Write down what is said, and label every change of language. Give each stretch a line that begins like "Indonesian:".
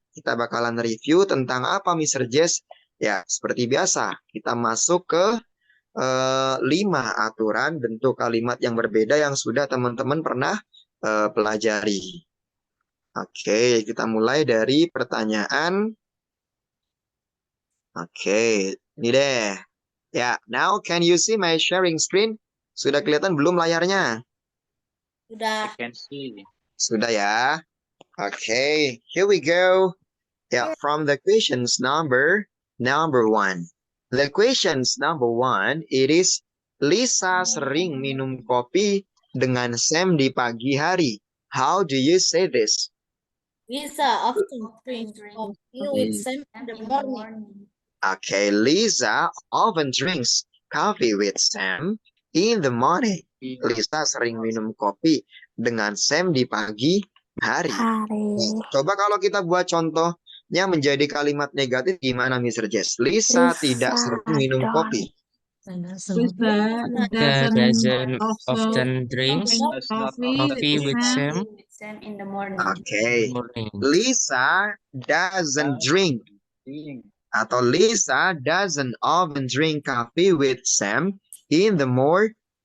Indonesian: Kita bakalan review tentang apa, Mr. Jess? Ya, seperti biasa, kita masuk ke 5 aturan bentuk kalimat yang berbeda yang sudah teman-teman pernah pelajari. Oke, kita mulai dari pertanyaan. Oke, ini deh.
English: Ya, now can you see my sharing screen?
Indonesian: Sudah kelihatan belum layarnya?
English: I can see.
Indonesian: Sudah ya.
English: Okay, here we go. Yeah, from the questions number 1. The questions number 1, it is
Indonesian: Lisa sering minum kopi dengan Sam di pagi hari.
English: How do you say this? Lisa often drinks coffee with Sam in the morning. Okay, Lisa often drinks coffee with Sam in the morning.
Indonesian: Lisa sering minum kopi dengan Sam di pagi hari. Coba kalau kita buat contohnya menjadi kalimat negatif gimana, Mr. Jess? Lisa tidak sering minum kopi.
English: Lisa doesn't often drinks coffee with Sam in the morning. Okay, in the morning. Lisa doesn't drink atau Lisa doesn't often drink coffee with Sam in the morning.